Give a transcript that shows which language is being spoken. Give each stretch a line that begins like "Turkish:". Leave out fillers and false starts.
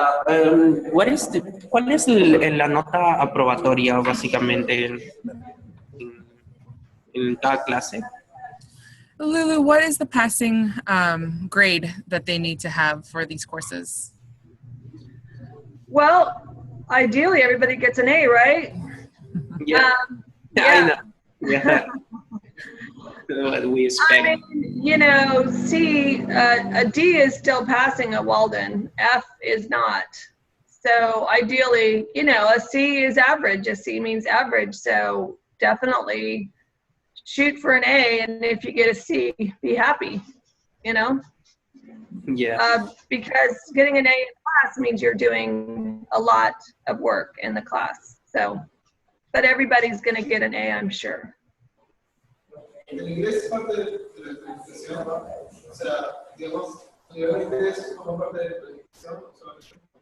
Spanish: ¿Cuál es la nota aprobatoria básicamente en cada clase?
English: Lulu, what is the passing grade that they need to have for these courses? Well, ideally everybody gets an A, right? Yeah. Yeah. I know. Yeah. What we expect. I mean, C, a D is still passing at Walden. F is not. So ideally, a C is average. A C means average. So definitely shoot for an A, and if you get a C, be happy, Yeah. because getting an A in class means you're doing a lot of work in the class. So, but everybody's going to get an A, I'm sure.
Spanish: El inglés es parte de la calificación, ¿no? O sea, digamos, el inglés como parte de la calificación,